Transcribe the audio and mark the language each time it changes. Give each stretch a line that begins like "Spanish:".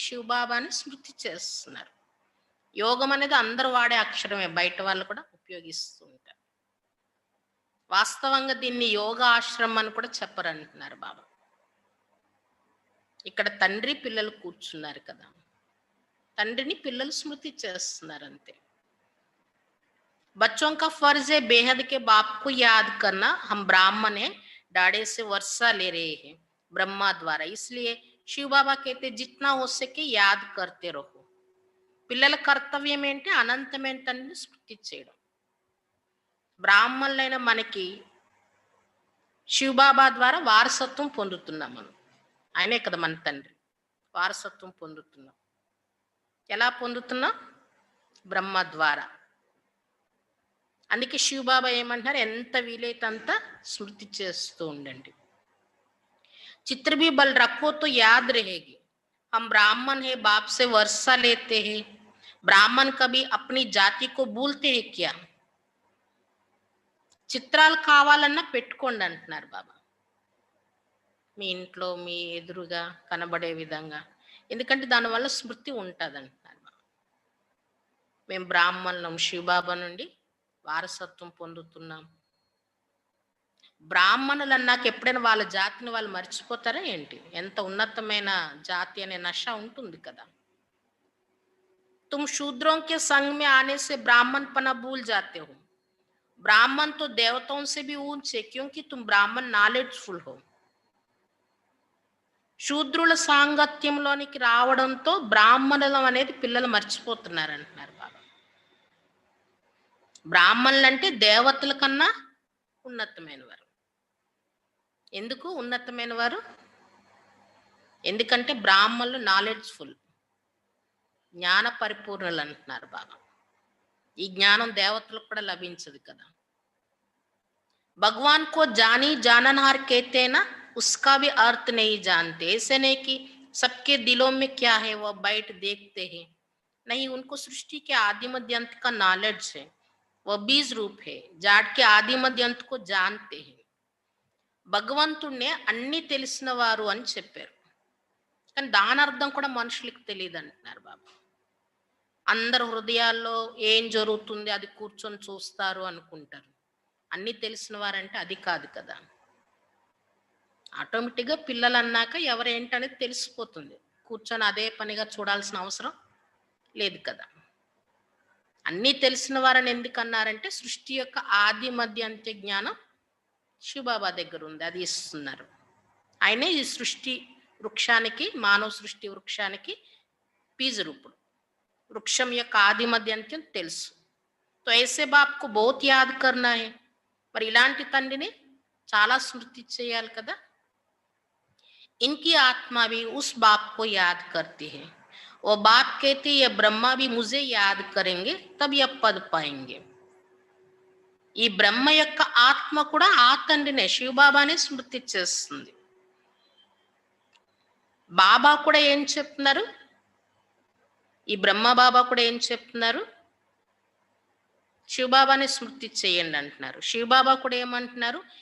Telugu: శివబాబాని స్మృతి చేస్తున్నారు. యోగం అనేది అందరూ వాడే అక్షరమే, బయట వాళ్ళు కూడా ఉపయోగిస్తూ ఉంటారు. వాస్తవంగా దీన్ని యోగా ఆశ్రమం అని కూడా చెప్పరంటున్నారు బాబా. ఇక్కడ తండ్రి పిల్లలు కూర్చున్నారు కదా, తండ్రిని పిల్లలు స్మృతి చేస్తున్నారు అంతే.
Hindi: बच्चों का फर्ज है बेहद के बाप को याद करना. हम ब्राह्मण है, डाड़े से वर्षा ले रहे हैं ब्रह्मा द्वारा, इसलिए శివ బాబా कहते जितना हो सके याद करते रहो.
Telugu: పిల్లల కర్తవ్యం ఏంటి? అనంతమైన తండ్రిని స్మృతి చేయడం. బ్రాహ్మణులైన మనకి శివబాబా ద్వారా వారసత్వం పొందుతున్నాం మనం. ఆయనే కదా మన తండ్రి. వారసత్వం పొందుతున్నాం. ఎలా పొందుతున్నాం? బ్రహ్మ ద్వారా. అందుకే శివబాబా ఏమంటున్నారు? ఎంత వీలైతే అంత స్మృతి చేస్తూ ఉండండి.
Hindi: चित्र भी बल रखो तो याद रहेगी. हम ब्राह्मण है, बाप से वर्षा लेते हैं. ब्राह्मण कभी अपनी जाति को भूलते हैं क्या?
Telugu: చిత్రాలు కావాలన్నా పెట్టుకోండి అంటున్నారు బాబా. మీ ఇంట్లో మీ ఎదురుగా కనబడే విధంగా. ఎందుకంటే దానివల్ల స్మృతి ఉంటుంది అంటున్నారు బాబా. మేము బ్రాహ్మణులం, శివబాబా నుండి వారసత్వం పొందుతున్నాం. బ్రాహ్మణులు అన్నాక ఎప్పుడైనా వాళ్ళ జాతిని వాళ్ళు మర్చిపోతారా ఏంటి? ఎంత ఉన్నతమైన జాతి అనే నష ఉంటుంది కదా.
Hindi: तुम शूद्रों के संग में आने से ब्राह्मण पना भूल जाते हो. ब्राह्मण तो देवताओं से भी ऊंचे, क्योंकि तुम ब्राह्मण నాలెడ్జ్ఫుల్ हो.
Telugu: శూద్రుల సాంగత్యంలోనికి రావడంతో బ్రాహ్మణులం అనేది పిల్లలు మర్చిపోతున్నారు అంటున్నారు బాబా. బ్రాహ్మణులు అంటే దేవతల కన్నా ఉన్నతమైన వారు. ఎందుకు ఉన్నతమైన వారు? ఎందుకంటే బ్రాహ్మణులు నాలెడ్జ్ఫుల్, జ్ఞాన పరిపూర్ణులు అంటున్నారు బాబా. ఈ జ్ఞానం దేవతలకు కూడా లభించదు కదా.
Hindi: भगवान को जानी जाननहार कहते हैं ना, उसका भी अर्थ नहीं जानते. ऐसे नहीं कि सबके दिलों में क्या है वह बैठ देखते हैं. नहीं, उनको सृष्टि के आदि मध्य अंत का नॉलेज है. वह बीज रूप है, जाट के आदि मध्य अंत को जानते हैं.
Telugu: భగవంతుణ్ణే అన్ని తెలిసిన వారు అని చెప్పారు. కానీ దాని అర్థం కూడా మనుషులకు తెలియదు అంటున్నారు బాబా. అందరు హృదయాల్లో ఏం జరుగుతుంది అది కూర్చొని చూస్తారు అనుకుంటారు. అన్ని తెలిసిన వారంటే అది కాదు కదా. ఆటోమేటిక్గా పిల్లలు అన్నాక ఎవరేంటనేది తెలిసిపోతుంది. కూర్చొని అదే పనిగా చూడాల్సిన అవసరం లేదు కదా. అన్నీ తెలిసిన వారని ఎందుకు అన్నారంటే సృష్టి యొక్క ఆది మధ్య అంత్య జ్ఞానం శివబాబా దగ్గర ఉంది, అది ఇస్తున్నారు. ఆయనే ఈ సృష్టి వృక్షానికి, మానవ సృష్టి వృక్షానికి బీజ రూపుడు. వృక్షం యొక్క ఆది మధ్య అంత్యం తెలుసు.
Hindi: తో ఐసే బాప్కు బహుత్ యాద్ కర్నా హై.
Telugu: మరి ఇలాంటి తండ్రిని చాలా స్మృతి చేయాలి కదా.
Hindi: ఇన్కి ఆత్మ भी उस बाप को याद करती है. वो बाप कहते ये ब्रह्मा भी मुझे याद करेंगे तब ये पद पाएंगे.
Telugu: ఈ బ్రహ్మ యొక్క ఆత్మ కూడా ఆ తండ్రినే, శివబాబానే స్మృతి చేస్తుంది. బాబా కూడా ఏం చెప్తున్నారు? ఈ బ్రహ్మ బాబా కూడా ఏం చెప్తున్నారు? శివబాబాని స్మృతి చేయండి అంటున్నారు. శివబాబా కూడా ఏమంటున్నారు?